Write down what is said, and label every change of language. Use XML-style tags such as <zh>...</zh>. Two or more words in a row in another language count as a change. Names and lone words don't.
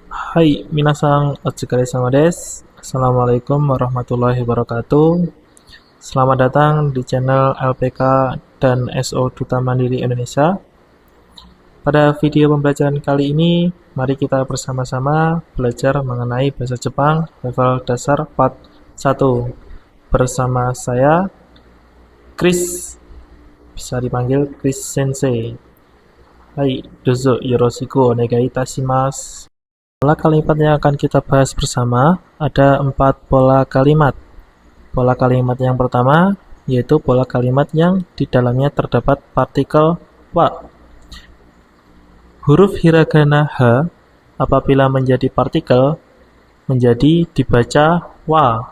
<ja>はい、皆さん、お疲れ様です.</ja> <ar>السلام عليكم ورحمة الله وبركاته.</ar> <id>Selamat datang di channel LPK dan SO Duta Mandiri Indonesia. Pada video pembelajaran kali ini, mari kita bersama-sama belajar mengenai bahasa Jepang level dasar part 1. Bersama saya, Chris. Bisa dipanggil Chris Sensei.</id> <ja>はい、どうぞよろしくお願いいたします.</ja> <id>Pola kalimat yang akan kita bahas bersama ada 4 pola kalimat. Pola kalimat yang pertama yaitu pola kalimat yang di dalamnya terdapat partikel wa. Huruf hiragana h apabila menjadi partikel menjadi dibaca wa.</id>